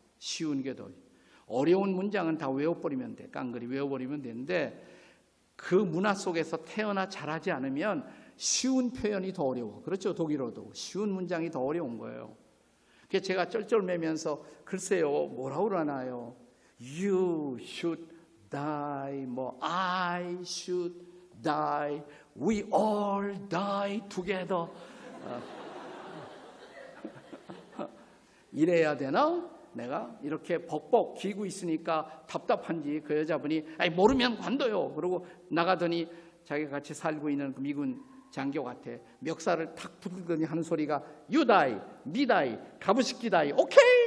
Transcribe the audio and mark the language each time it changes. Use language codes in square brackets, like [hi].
[ko] 쉬운 게 더 어려운 문장은 다 외워버리면 돼. 깡그리 외워버리면 되는데, 그 문화 속에서 태어나 자라지 않으면 쉬운 표현이 더 어려워. 그렇죠? 독일어도 쉬운 문장이 더 어려운 거예요. 그래서 제가 쩔쩔매면서 글쎄요 뭐라고 그러나요? [en] You should die, 뭐 I should die, we all die together. [ko] 이래야 되나? 내가 이렇게 벅벅 기고 있으니까 답답한지 그 여자분이 아니 모르면 관둬요. 그러고 나가더니 자기가 같이 살고 있는 그 미군 장교 같아. 멱살을 탁 부르더니 하는 소리가 [en] You die, me die, [ko] 가부시키 die, 오케이.